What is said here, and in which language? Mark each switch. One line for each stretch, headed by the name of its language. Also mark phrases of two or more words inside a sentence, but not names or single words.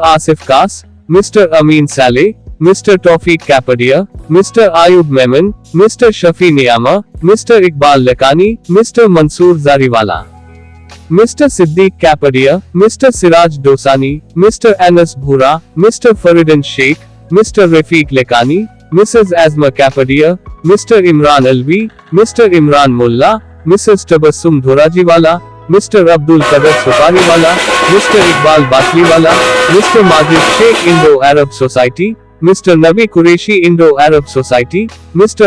English: Asif Kas, Mr. Amin Saleh, Mr. Tawfiq Kapadia, Mr. Ayub Memon, Mr. Shafi Niyama, Mr. Iqbal Lekani, Mr. Mansoor Zariwala, Mr. Siddiq Kapadia, Mr. Siraj Dosani, Mr. Anas Bhura, Mr. Faridun Sheikh, Mr. Rafiq Lekani, Mrs. Azma Kapadia, Mr. Imran Alvi, Mr. Imran Mullah, Mrs. Tabassum Dhorajiwala, Mr. Abdul Qadir Sopariwala, Mr. Iqbal Basliwala, Mr. Majid Sheikh Indo-Arab Society, Mr. Nabi Qureshi Indo-Arab Society, Mr.